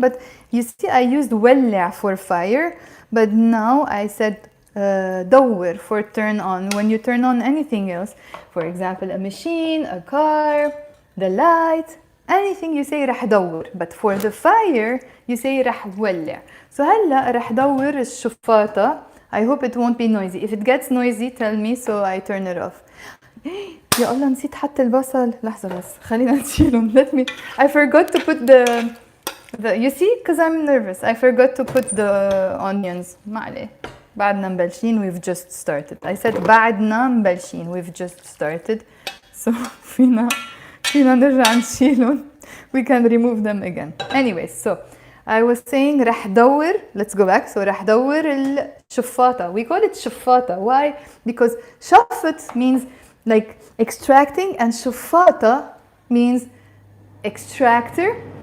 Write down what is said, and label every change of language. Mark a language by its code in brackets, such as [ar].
[en] But you see I used ولع for fire. But now I said دور for turn on. When you turn on anything else, for example a machine, a car, the light, anything you say [ar] رح دور, [en] but for the fire you say [ar] رح ولع. So هلا رح دور الشفاطة. [en] I hope it won't be noisy. If it gets noisy tell me so I turn it off. [ar] يا الله نسيت حتى البصل. لحظة بس خلينا نشيلهم. [en] Let me. I forgot to put the you see because I'm nervous. I forgot to put the onions. [ar] ما عليه. بعدنا مبلشين. [en] We've just started. I said [ar] بعدنا مبلشين. [en] We've just started. [ar] So فينا نرجع نشيلهم. [en] We can remove them again. Anyways, so I was saying [ar] رح دور. [en] Let's go back. So [ar] رح دور الشفاطة. [en] We call it شفاطة. Why? Because شفط means like extracting and شفاطة means extractor.